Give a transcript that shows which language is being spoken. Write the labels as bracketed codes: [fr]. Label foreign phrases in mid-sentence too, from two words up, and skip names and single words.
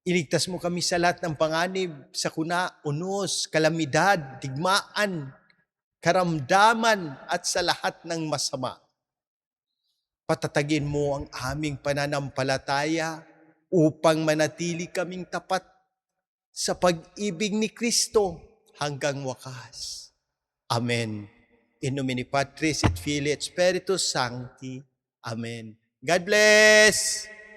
[tl] Iligtas mo kami sa lahat ng panganib, sakuna, unos, kalamidad, digmaan, karamdaman at sa lahat ng masama. Patatagin mo ang aming pananampalataya upang manatili kaming tapat sa pag-ibig ni Kristo hanggang wakas. Amen. [la] In nomine Patris et Filii et Spiritus Sancti. [en] Amen. God bless!